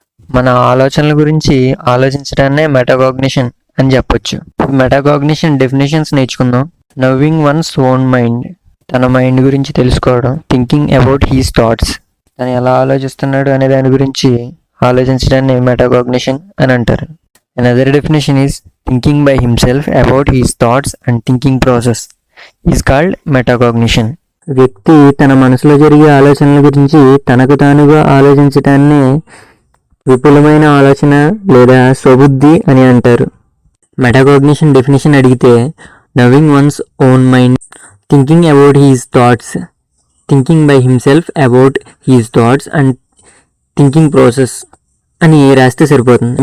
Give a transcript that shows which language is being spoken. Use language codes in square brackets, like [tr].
[te] మన ఆలోచనల గురించి ఆలోచించడాన్నే మెటాకాగ్నిషన్ అని చెప్పొచ్చు. మెటాకాగ్నిషన్ డెఫినేషన్స్ నేర్చుకుందాం. [en] knowing one's own mind, [te] తన మైండ్ గురించి తెలుసుకోవడం. [en] thinking about his thoughts, [te] తను ఎలా ఆలోచిస్తున్నాడు అనే దాని గురించి ఆలోచించడాన్ని మెటాకాగ్నిషన్ అని అంటారు. [en] Another definition is thinking by himself about his thoughts and thinking process is called metacognition. [te] వ్యక్తి తన మనసులో జరిగే ఆలోచనల గురించి తనకు తానుగా ఆలోచించడాన్ని విపులమైన ఆలోచన లేదా స్వబుద్ధి అని అంటారు. మెటాకాగ్నిషన్ డెఫినేషన్ అడిగితే [en] knowing one's own mind, thinking about his thoughts, thinking by himself about his thoughts and thinking process [te] అని రాస్తే సరిపోతుంది.